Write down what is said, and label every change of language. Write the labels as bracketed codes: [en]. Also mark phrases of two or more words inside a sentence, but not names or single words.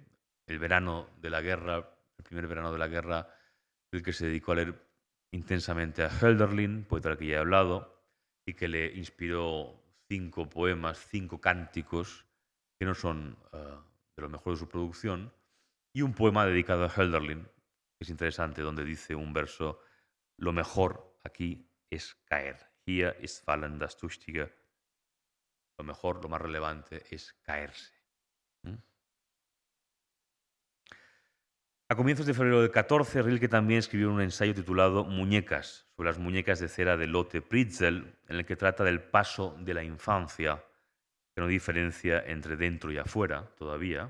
[es] El verano de la guerra, el primer verano de la guerra, Rilke se dedicó a leer intensamente a Hölderlin, poeta del que ya he hablado, y que le inspiró 5 poemas, 5 cánticos, que no son de lo mejor de su producción, y un poema dedicado a Hölderlin, que es interesante, donde dice un verso: lo mejor aquí es caer. [de] Hier ist fallen das Tüchtige. [es] Lo mejor, lo más relevante es caerse. ¿Mm? A comienzos de febrero del 14, Rilke también escribió un ensayo titulado Muñecas, sobre las muñecas de cera de Lotte Pritzel, en el que trata del paso de la infancia, que no diferencia entre dentro y afuera todavía.